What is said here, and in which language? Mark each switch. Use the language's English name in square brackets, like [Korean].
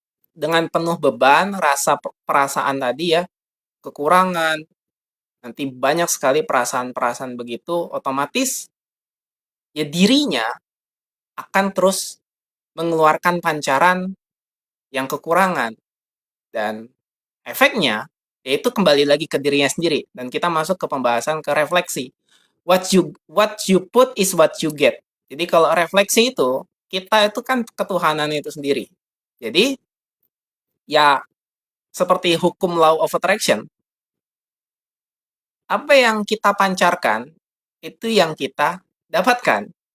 [Indonesian] Dengan penuh beban, rasa perasaan tadi ya, kekurangan, nanti banyak sekali perasaan-perasaan begitu, otomatis ya dirinya akan terus mengeluarkan pancaran yang kekurangan. Dan efeknya, yaitu kembali lagi ke dirinya sendiri. Dan kita masuk ke pembahasan ke refleksi. [English] What you put is what you get. [Indonesian] Jadi kalau refleksi itu, kita itu kan ketuhanan itu sendiri. Jadi, ya seperti hukum law of attraction, apa yang kita pancarkan, itu yang kita dapatkan.